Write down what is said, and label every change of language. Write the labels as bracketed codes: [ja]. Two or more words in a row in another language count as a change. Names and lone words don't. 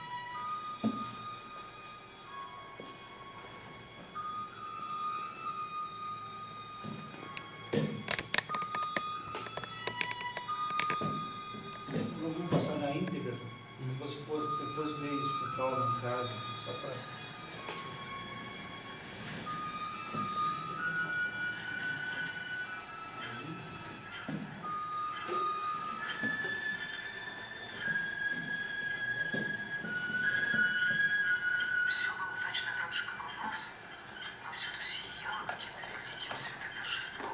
[pt] Vamos passar na íntegra. Você depois vê isso com calma em casa, só para. [ru] Все было точно так же, как у нас, но всюду сияло каким-то великим светом торжеством.